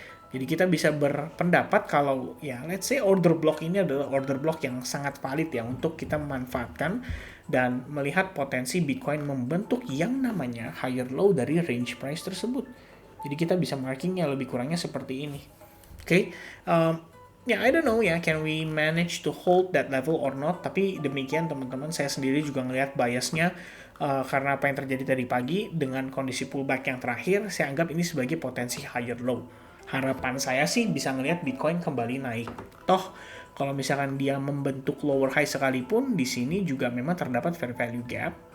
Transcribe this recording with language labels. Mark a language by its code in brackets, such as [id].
[id] Jadi kita bisa berpendapat kalau ya [en] let's say [id] order block ini adalah order block yang sangat valid ya untuk kita memanfaatkan dan melihat potensi Bitcoin membentuk yang namanya higher low dari range price tersebut. Jadi kita bisa markingnya lebih kurangnya seperti ini. [en] Oke, I don't know [id] ya, [en] can we manage to hold that level or not? [id] Tapi demikian teman-teman, saya sendiri juga ngelihat biasnya karena apa yang terjadi tadi pagi dengan kondisi pullback yang terakhir, saya anggap ini sebagai potensi higher low. Harapan saya sih bisa ngelihat Bitcoin kembali naik. Toh kalau misalkan dia membentuk lower high sekalipun, di sini juga memang terdapat fair value gap.